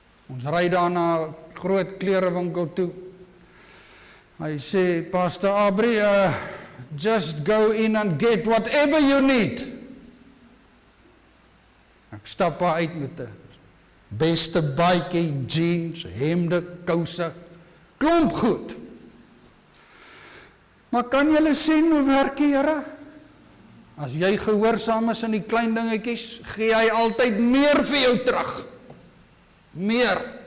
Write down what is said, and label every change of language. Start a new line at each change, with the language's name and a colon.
Afrikaans: Ons ry daar na 'n groot klerewinkel toe. Hy sê,
English: Pastor Aubrey, just go in and get whatever you need.
Afrikaans: Ek stap daar uit met 'n beste baadjie, jeans, hemde, kouse, klomp goed. Maar kan julle sien hoe werk die Here? As jy gehoorsaam is in die klein dingetjies, gee hy altyd meer vir jou terug. Meer.